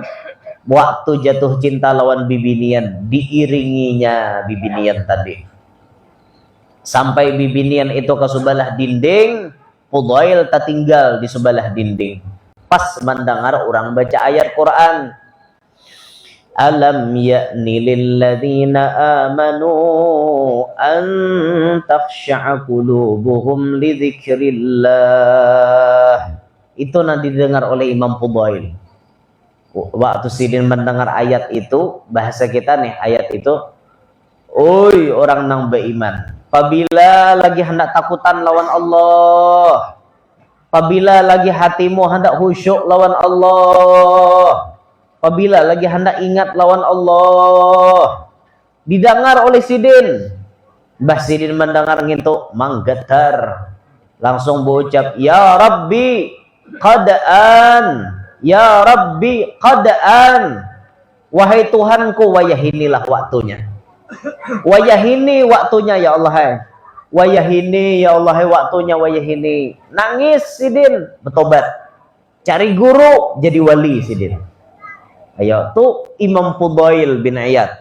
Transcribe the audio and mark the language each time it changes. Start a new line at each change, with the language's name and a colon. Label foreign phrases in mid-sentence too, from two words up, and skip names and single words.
Banjar: Waktu jatuh cinta lawan bibinian, diiringinya bibinian tadi. Sampai bibinian itu ke sebelah dinding, Fudail tertinggal di sebelah dinding. Pas mendengar orang baca ayat Quran.
Arabic: ألم يأن للذين آمنوا أن تخشع قلوبهم لذكر الله.
Banjar: Itu nanti didengar oleh Imam Fudail. Waktu Sidin mendengar ayat itu, bahasa kita nih ayat itu, oi orang nang beriman, apabila lagi hendak takutan lawan Allah, apabila lagi hatimu hendak khusyuk lawan Allah, apabila lagi hendak ingat lawan Allah, didengar oleh Sidin. Mbah Sidin mendengar ngintu manggetar, langsung berucap,
Arabic: يا رب قد آن يا رب قد آن,
Banjar: wahai Tuhanku wayahinilah waktunya, wayahini waktunya
Arabic: يا الله.
Banjar: wayah ini
Arabic: يا الله,
Banjar: waktunya wayah ini. Nangis Sidin, bertobat. Cari guru, jadi wali Sidin. Ayo, tuh Imam Fudail bin Iyad.